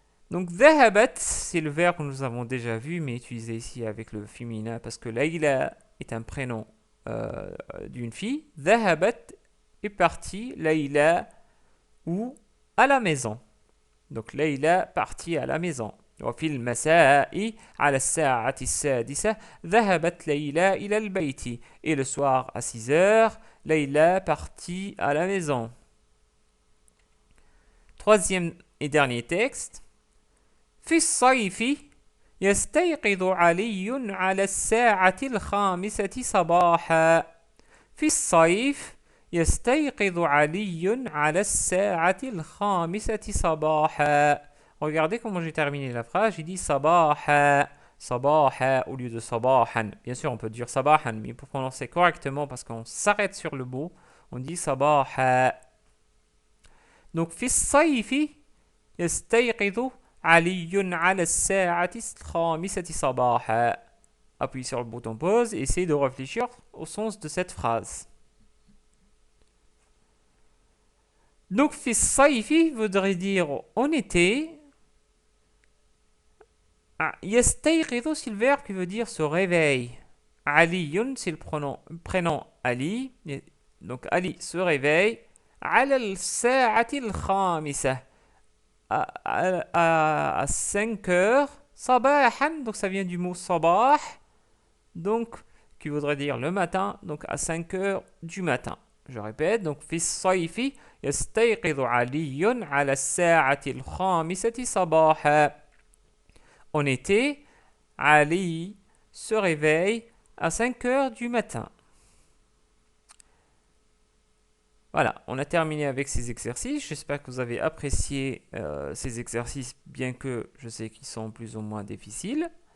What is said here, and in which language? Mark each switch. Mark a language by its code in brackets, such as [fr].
[fr] Donc ذهبت, c'est le verbe que nous avons déjà vu, mais utilisé ici avec le féminin, parce que Layla est un prénom d'une fille. ذهبت est partie, Layla, ou à la maison. Donc Layla partie à la maison. [ar] وفي المساء على الساعة السادسة ذهبت ليلى إلى البيت. [fr] Et le soir à 6 heures, Layla partie à la maison. Troisième et dernier texte. [ar] في الصيف يستيقظ علي على الساعة 5 صباحا. في الصيف يستيقظ علي على الساعة 5 صباحا. [fr] regardez comment j'ai terminé la phrase. J'ai dit sabaha, sabaha au lieu de sabahan. Bien sûr, on peut dire sabahan, mais pour prononcer correctement, parce qu'on s'arrête sur le mot, on dit sabaha. [ar] Donc, في الصيف يستيقظ علي على الساعة الخامسة صباحا. [fr] Appuyez sur le bouton pause et essayez de réfléchir au sens de cette phrase. Donc, [ar] في الصيف [fr] voudrait dire en été. يستيقظ, c'est le verbe qui veut dire se réveille. علي, c'est le prénom Ali. Donc, Ali se réveille. [ar] على الساعة الخامسة. [fr] À 5 heures. صباحا, donc ça vient du mot sabah. Donc, qui voudrait dire le matin. Donc, à 5 heures du matin. Je répète, donc, [ar] في الصيف يستيقظ علي على الساعة الخامسة صباحا. [fr] En été, Ali se réveille à 5 heures du matin. Voilà, on a terminé avec ces exercices. J'espère que vous avez apprécié ces exercices, bien que je sais qu'ils sont plus ou moins difficiles.